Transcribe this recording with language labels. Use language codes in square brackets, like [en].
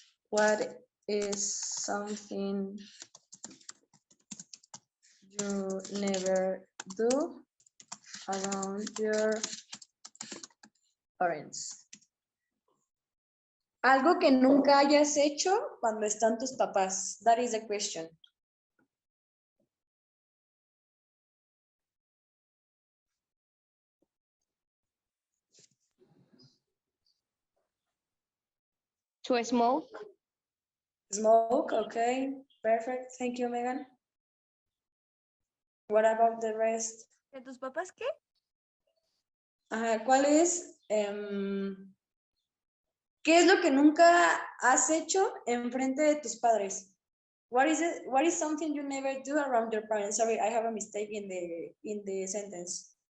[en] What is something you never do around your parents? [es] Algo que nunca hayas hecho cuando están tus papás. [en] That is the question. To smoke. Smoke, okay, perfect. Thank you, Megan. What about the rest? [es] ¿De tus papás qué? ¿Cuál es? ¿Qué es lo que nunca has hecho en frente de tus padres? [en] What is it? What is something you never do around your parents? Sorry, I have a mistake in the sentence.